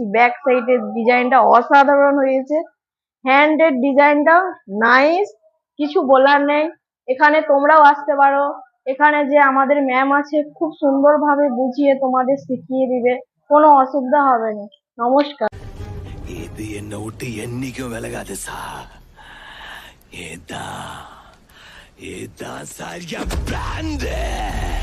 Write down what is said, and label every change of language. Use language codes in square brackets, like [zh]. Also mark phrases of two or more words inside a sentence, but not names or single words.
[en] back sideের [bn] ডিজাইনটা অসাধারণ হয়েছে, হ্যান্ডের ডিজাইনটা নাইস, কিছু বলার নেই। এখানে তোমরাও আসতে পারো, এখানে যে আমাদের ম্যাম আছে খুব সুন্দরভাবে বুঝিয়ে তোমাদের শিখিয়ে দিবে, কোনো অসুবিধা হবে না। নমস্কার। [ta] இது என்ன விட்டு என்னைக்கும் விலகாது சார். இதான் இதான் சார் என் பிராண்டு.